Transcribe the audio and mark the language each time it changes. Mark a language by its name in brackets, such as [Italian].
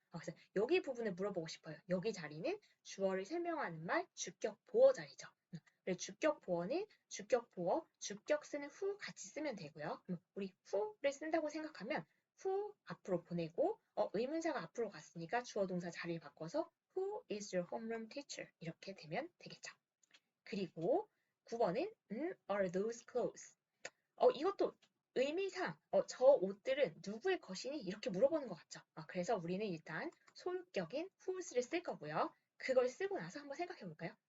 [Korean] 그래서 여기 부분을 물어보고 싶어요. 여기 자리는 주어를 설명하는 말 주격 보어 자리죠. 그래서 주격 보어는 주격 보어, 주격 쓰는 who 같이 쓰면 되고요. 우리 who를 쓴다고 생각하면 who 앞으로 보내고 의문사가 앞으로 갔으니까 주어 동사 자리를 바꿔서 [English] who is your homeroom teacher [Korean] 이렇게 되면 되겠죠. 그리고 9번은 [English] are those clothes? [Korean] 이것도 의미상 저 옷들은 누구의 것이니? 이렇게 물어보는 것 같죠. 그래서 우리는 일단 소유격인 whose를 쓸 거고요. 그걸 쓰고 나서 한번 생각해 볼까요?